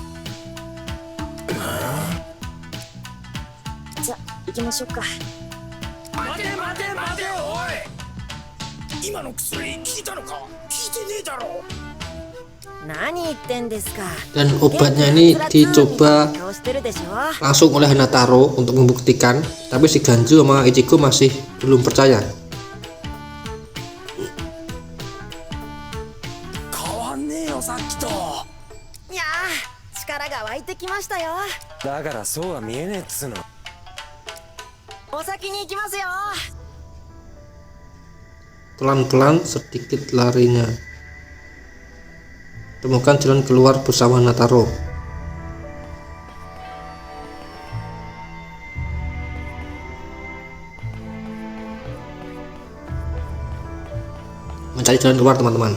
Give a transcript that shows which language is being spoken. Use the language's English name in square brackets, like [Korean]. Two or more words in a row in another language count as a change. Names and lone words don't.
[Japanese] Sa, 行きましょうか。待て待て待ておい、今の薬効いたのか？効いてねえだろ。何言ってんですか。 [Indonesian] Dan obatnya ini dicoba [Japanese] 顔してるでしょ。 [Indonesian] langsung oleh Hanataro untuk membuktikan, tapi si Ganju sama Ichigo masih belum percaya. [Japanese] 変わんねえよさっきと。いやー、力が湧いてきましたよ。だからそうは見えねえっつうの。お先に行きますよ。 [Indonesian] Pelan-pelan sedikit larinya. Temukan jalan keluar bersama Hanataro. Mencari jalan keluar teman-teman.